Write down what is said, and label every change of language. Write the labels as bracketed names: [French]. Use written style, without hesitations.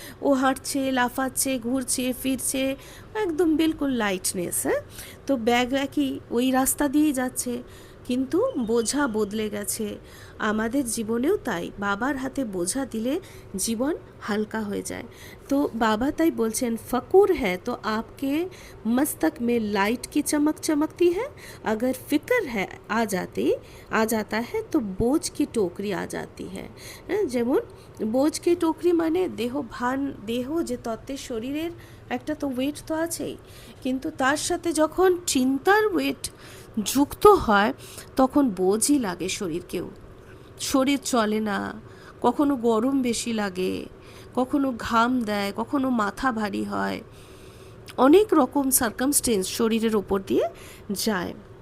[Bangla] ও হাঁটছে, লাফাচ্ছে, ঘুরছে, ফিরছে, একদম বিলকুল লাইটনেস। হ্যাঁ, তো ব্যাগ একই ওই রাস্তা দিয়েই যাচ্ছে, কিন্তু বোঝা বদলে গেছে। আমাদের জীবনেও তাই, বাবার হাতে বোঝা দিলে জীবন হালকা হয়ে যায়। তো বাবা তাই বলছেন, [Hindi] ফকুর হ্যায় তো आपके मस्तक में लाइट की चमक चमकती है, अगर फिक्र है आ जाता है तो बोझ की टोकरी आ जाती है। [Bangla] যেমন বোঝ কি টোকরি মানে দেহ ভান, দেহ যে তত্ত্বের শরীরের একটা তো ওয়েট তো আছেই, কিন্তু তার সাথে যখন চিন্তার ওয়েট যুক্ত হয় তখন বোঝই লাগে শরীরকেও। শরীর চলে না, কখনো গরম বেশি লাগে, কখনো ঘাম দেয়, কখনো মাথা ভারী হয়, অনেক রকম সার্কামস্টেন্স শরীরের ওপর দিয়ে যায়।